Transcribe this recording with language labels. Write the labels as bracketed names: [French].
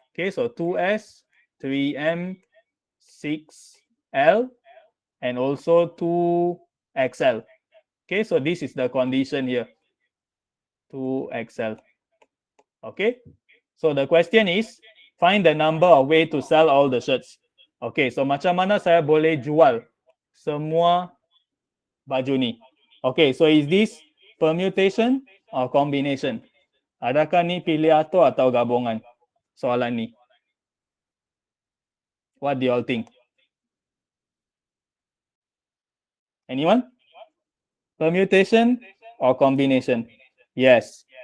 [English] Okay, so 2S, 3M, 6L, and also 2XL. Okay, so this is the condition here, 2XL. Okay, so the question is, find the number of way to sell all the shirts. [Malay] Okay, so macam mana saya boleh jual semua baju ni? [English] Okay, so is this permutation or combination? [Malay] Adakah ni pilih atau gabungan? Soalan ni. [English] What do you all think? Anyone? Permutation or combination? Yes.